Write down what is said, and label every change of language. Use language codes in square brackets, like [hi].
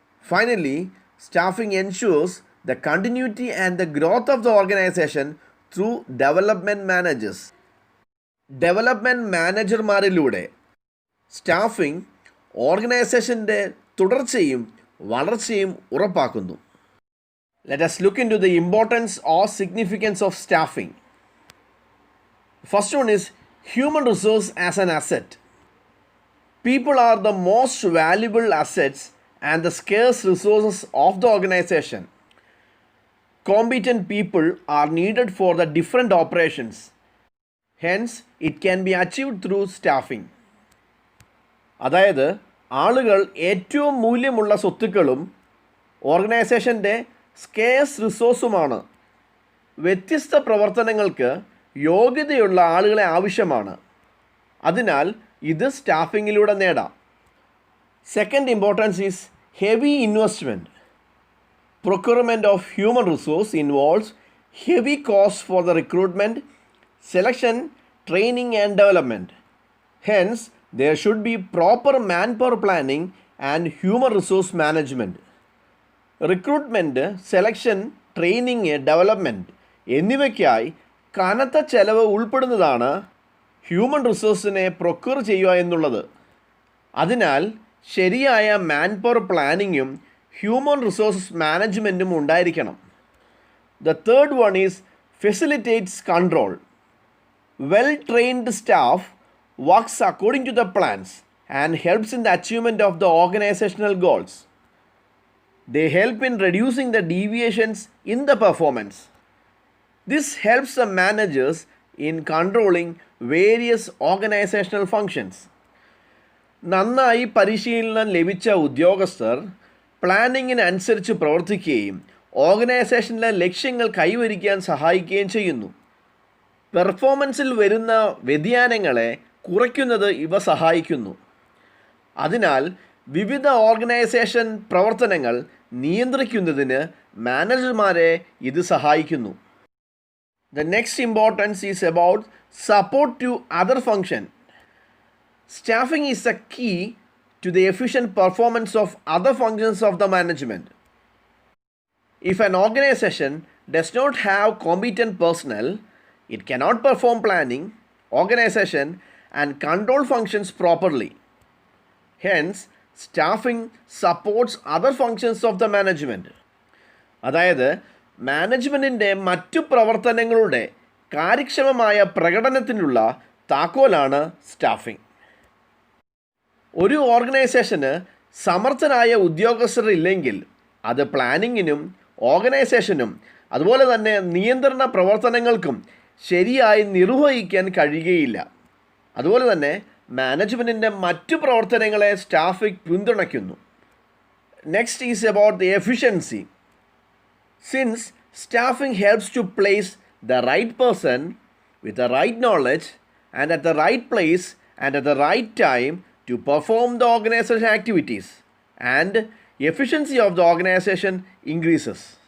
[en] Finally, staffing ensures the continuity and the growth of the organization through development managers. [ml] Development മാനേജർമാരിലൂടെ staffing ഓർഗനൈസേഷൻ്റെ തുടർച്ചയും വളർച്ചയും ഉറപ്പാക്കുന്നു. [en] Let us look into the importance or significance of staffing. First one is human resource as an asset. People are the most valuable assets and the scarce resources of the organization. Competent people are needed for the different operations. Hence, it can be achieved through staffing. [ml] അതായത് ആളുകൾ ഏറ്റവും മൂല്യമുള്ള സ്വത്തുക്കളും ഓർഗനൈസേഷൻ്റെ scarce റിസോഴ്സുമാണ്. വ്യത്യസ്ത പ്രവർത്തനങ്ങൾക്ക് യോഗ്യതയുള്ള ആളുകളെ ആവശ്യമാണ്. അതിനാൽ ഇത് സ്റ്റാഫിങ്ങിലൂടെ നേടാം. [en] Second importance is heavy investment. Procurement of human resource involves heavy cost for the recruitment, selection, training and development. Hence there should be proper manpower planning and human resource management. [ml] Recruitment, selection, training, development എന്നിവയ്ക്കായി കനത്ത ചെലവ് ഉൾപ്പെടുന്നതാണ് human റിസോഴ്സിനെ procure ചെയ്യുക എന്നുള്ളത്. അതിനാൽ ശരിയായ manpower പ്ലാനിങ്ങും human resources മാനേജ്മെൻറ്റും ഉണ്ടായിരിക്കണം. [en] The third one is facilitates control. Well trained staff works according to the plans and helps in the achievement of the organizational goals. They help in reducing the deviations in the performance. This helps the managers in controlling various organizational functions. [ml] നന്നായി പരിശീലനം ലഭിച്ച ഉദ്യോഗസ്ഥർ പ്ലാനിങ്ങിനനുസരിച്ച് പ്രവർത്തിക്കുകയും ഓർഗനൈസേഷനിലെ ലക്ഷ്യങ്ങൾ കൈവരിക്കാൻ സഹായിക്കുകയും ചെയ്യുന്നു. പെർഫോമൻസിൽ വരുന്ന വ്യതിയാനങ്ങളെ കുറയ്ക്കുന്നത് ഇവ സഹായിക്കുന്നു. അതിനാൽ വിവിധ ഓർഗനൈസേഷൻ പ്രവർത്തനങ്ങൾ നിയന്ത്രിക്കുന്നതിന് മാനേജർമാരെ ഇത് സഹായിക്കുന്നു. [en] The next importance is about support to other function. Staffing is a key to the efficient performance of other functions of the management. If an organization does not have competent personnel, it cannot perform planning, organization, and control functions properly. Hence, staffing supports other functions of the management. [ml] അതായത് മാനേജ്മെൻറ്റിൻ്റെ മറ്റു പ്രവർത്തനങ്ങളുടെ കാര്യക്ഷമമായ പ്രകടനത്തിനുള്ള താക്കോലാണ് staffing. ഒരു ഓർഗനൈസേഷന് സമർത്ഥരായ ഉദ്യോഗസ്ഥരില്ലെങ്കിൽ അത് പ്ലാനിങ്ങിനും ഓർഗനൈസേഷനും അതുപോലെ തന്നെ നിയന്ത്രണ പ്രവർത്തനങ്ങൾക്കും ശരിയായി നിർവഹിക്കാൻ കഴിയുകയില്ല. അതുപോലെ തന്നെ മാനേജ്മെൻറ്റിൻ്റെ മറ്റു പ്രവർത്തനങ്ങളെ സ്റ്റാഫിംഗ് പിന്തുണയ്ക്കുന്നു. [en] Next is about the efficiency. Since staffing helps to place the right person with the right knowledge and at the right place and at the right time to perform the organization activities, and efficiency of the organization increases.